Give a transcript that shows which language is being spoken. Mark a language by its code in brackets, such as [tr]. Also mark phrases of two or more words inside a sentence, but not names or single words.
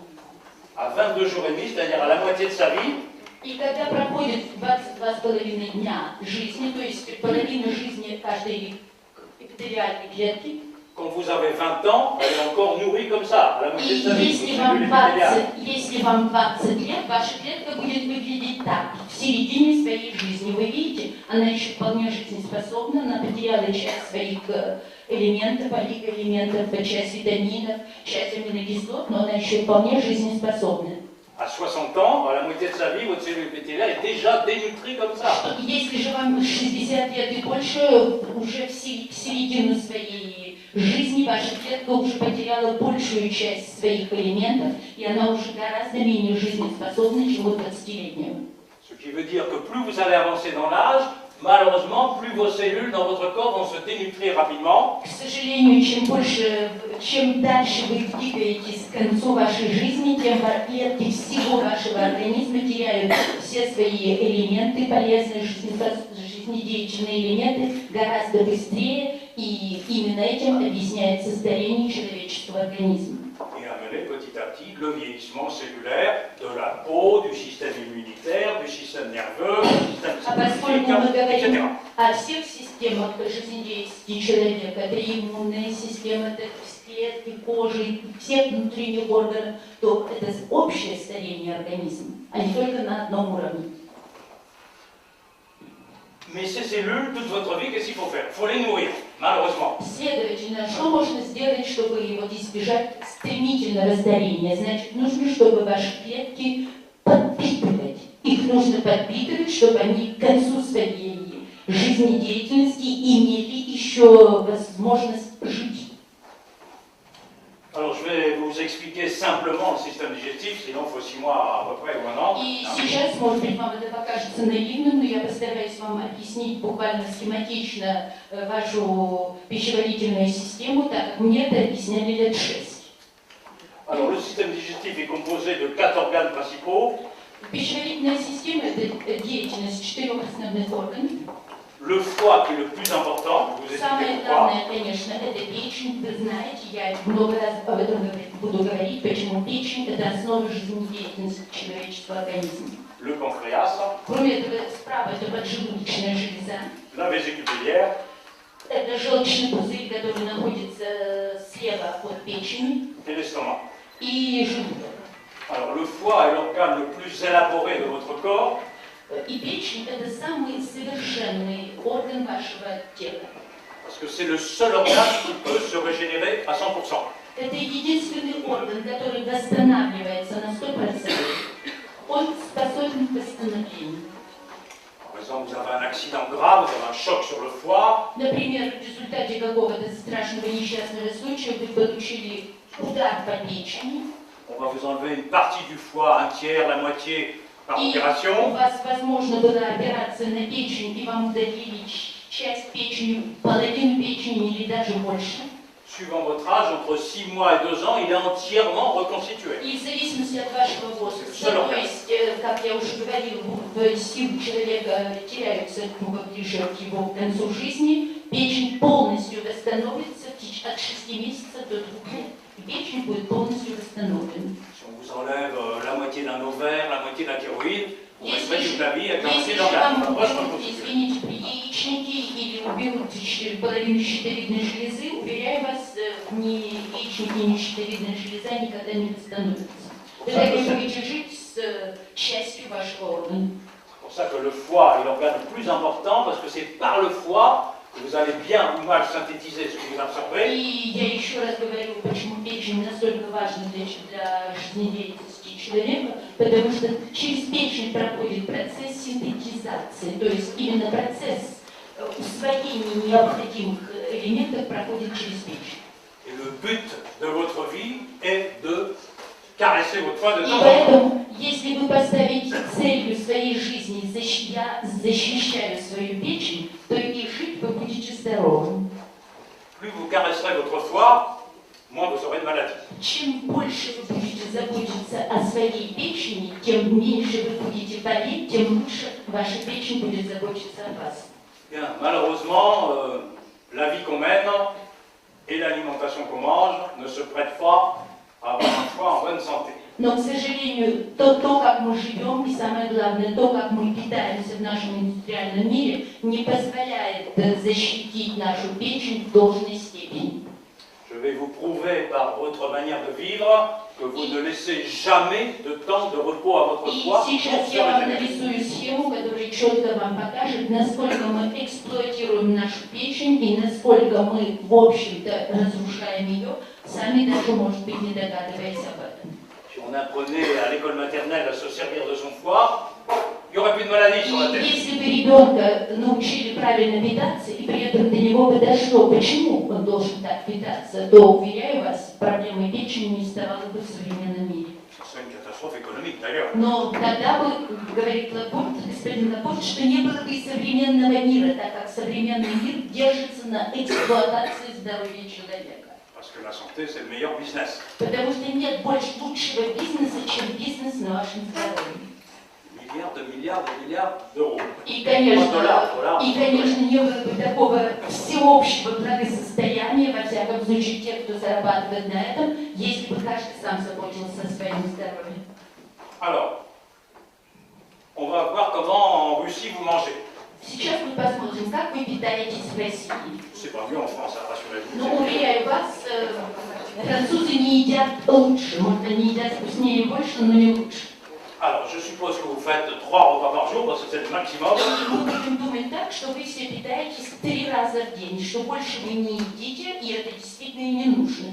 [fr] à 22 jours et demi, c'est-à-dire à la moitié de sa vie, [ru] И когда проходит 22,5 дня жизни, то есть половина жизни каждой эпителиальной клетки, [fr] quand vous avez 20 ans, elle est encore nourrie comme ça, à la [ru] и [fr] moitié de sa vie, [ru] если [fr] votre [ru] вам, [fr] cellule [ru] 20, [fr] épithéliale. [ru] если вам 20 лет, ваша клетка будет выглядеть так, в середине своей жизни. Вы видите, она еще вполне жизнеспособна, она потеряла часть своих элементов, олигоэлементов, часть витаминов, часть аминокислот, но она еще вполне жизнеспособна. [fr] À 60 ans, à la moitié de sa vie, votre cellule épithéliale est déjà dénutrie comme ça. [ru] Если же вам 60 лет и больше, уже в середину своей жизни ваша клетка уже потеряла большую часть своих элементов, и она уже гораздо менее жизнеспособна, чем у 20-летнего. [fr] Ce qui veut dire que plus vous allez avancer dans l'âge, malheureusement, plus vos cellules dans votre corps vont se dénutrir rapidement. [ru] К сожалению, чем дальше вы двигаетесь к концу вашей жизни, тем клетки всего вашего организма теряют все свои элементы, полезные жизнедеятельные элементы, гораздо быстрее, и именно этим объясняется старение человеческого организма. [fr] Et amener petit à petit le vieillissement cellulaire de la peau, du système immunitaire, du système nerveux, du système [ru] Поскольку мы [fr] scientifique, etc. [ru] говорим о всех системах жизнедеятельности человека, это иммунная система, это клетки, кожи, всех внутренних органов, то это общее старение организма, а не только на одном уровне. [fr] Mais ces cellules, toute votre vie, qu'est-ce qu'il faut faire? Il faut les nourrir, malheureusement. [ru] Следовательно, что можно сделать, чтобы избежать стремительного старения? Значит, нужно, чтобы ваши клетки подпитывать. Их нужно подпитывать, чтобы они к концу своей жизнедеятельности имели еще возможность жить. [fr] Alors, je vais vous expliquer simplement le système digestif, sinon il faut 6 mois à peu près ou 1 an. [ru] И сейчас, может быть, вам это покажется наивным, но я постараюсь вам объяснить буквально схематично вашу пищеварительную систему, так как мне это объясняли лет 6. [fr] Alors, le système digestif est composé de 4 organes principaux. [ru] Пищеварительная система – это деятельность 4 основных органов. [fr] Le foie qui est le plus important, je vous explique [ru] Самое [fr] pourquoi. [ru] главное, конечно, это печень. Вы знаете, я много раз об этом буду говорить, почему печень – это основа жизнедеятельности человеческого организма. [fr] Le pancréas, [ru] Кроме этого, справа это поджелудочная железа. [fr] la vésicule biliaire, [ru] Это желчный пузырь, который находится слева от печени, [fr] et l'estomac. [ru] и желудок. [fr] Alors, le foie est l'organe le plus élaboré de votre corps. [ru] И печень – это самый совершенный орган вашего тела. [fr] Parce que c'est le seul organe qui peut se régénérer à 100%. [ru] Это единственный орган, который восстанавливается на 100%. Он способен к восстановлению. [fr] Par exemple, vous avez un accident grave, vous avez un choc sur le foie, [ru] Например, в результате какого-то страшного несчастного случая вы получили удар по печени, [fr] on va vous enlever une partie du foie, un tiers, la moitié par [ru] и у [fr] opération. [ru] вас, возможно, была операция на печень, и вам удалили часть печени, половину печени или даже больше. [fr] Suivant votre âge, entre 6 mois et 2 ans, il est entièrement reconstitué. [ru] И в зависимости от вашего возраста, то есть, как я уже говорил, силы человека теряются ближе к его концу жизни, печень полностью восстановится от 6 месяцев до 2 лет. И печень будет полностью восстановлена. [fr] Si on vous enlève la moitié d'un ovaire, la moitié d'un thyroïde, vous resterez toute la vie avec la moitié [ru] Если [fr] d'un [ru] же вам [fr] organe. [ru] уберут, извините, яичники или уберут половину щитовидной железы, уверяю вас, ни яичники, ни щитовидная железа никогда не восстановятся. Тогда вы будете жить с частью вашего органа. [fr] C'est pour ça que le foie est l'organe le plus important, parce que c'est par le foie que vous allez bien ou mal synthétiser ce que vous absorbez. [ru] И я еще раз говорю, почему печень настолько важна для жизнедеятельности человека, потому что через печень проходит процесс синтетизации, то есть именно процесс усвоения необходимых элементов проходит через печень. [fr] Et le but de votre vie est de caresser votre foie de [ru] И [fr] temps en temps. [ru] поэтому, если вы поставите целью своей жизни я защищаю свою печень, то и жить вы будете здоровым. [fr] Plus vous caresserez votre foie, moins vous aurez de maladies. [ru] Чем больше вы будете заботиться о своей печени, тем меньше вы будете болеть, тем лучше ваша печень будет заботиться о вас. [fr] Bien, malheureusement, la vie qu'on mène et l'alimentation qu'on mange ne se prêtent pas à avoir un foie en bonne santé. [ru] Но, к сожалению, то, как мы живем, и самое главное, то, как мы питаемся в нашем индустриальном мире, не позволяет защитить нашу печень в должной степени. [fr] Je vais vous prouver par votre manière de vivre que vous ne laissez jamais de temps de repos à votre [ru] И [fr] foie. [ru] сейчас я вам нарисую схему, которая четко вам покажет, насколько мы эксплуатируем нашу печень и насколько мы, в общем-то, разрушаем ее, сами даже, может быть, не догадываясь об этом. [fr] Si on apprenait à l'école maternelle à se servir de son foie, il n'y aurait plus de maladies sur la [ru] И [fr] terre. [ru] если бы ребенка научили правильно питаться, и при этом до него бы дошло, почему он должен так питаться, то, уверяю вас, проблемы печени не оставалось бы в современном мире. [fr] C'est une catastrophe économique d'ailleurs. [ru] Но тогда бы, говорит Лапорт, господин Лапорт, что не было бы и современного мира, так как современный мир держится на эксплуатации здоровья человека. [fr] Parce que la santé, c'est le meilleur business. [ru] Потому что нет больше лучшего бизнеса, чем бизнес на вашем здоровье. [fr] Milliards d'euros. [ru] И, конечно, не было бы такого всеобщего благосостояния, во всяком случае, тех, кто зарабатывает на этом, если бы каждый сам заботился о своем здоровье. [fr] Alors, on va voir comment en Russie vous mangez. [ru] Сейчас мы посмотрим, как вы питаетесь в России. [fr] C'est pas mieux en France, rassurez-vous. [ru] Ну, уверяю вас, французы не едят лучше, может, они едят вкуснее и больше, но не лучше. [fr] Alors, je suppose que vous faites 3 repas par jour, parce que c'est le maximum. [ru] Мы будем думать так, что вы все питаетесь 3 раза в день, что больше вы не едите, и это действительно и не нужно.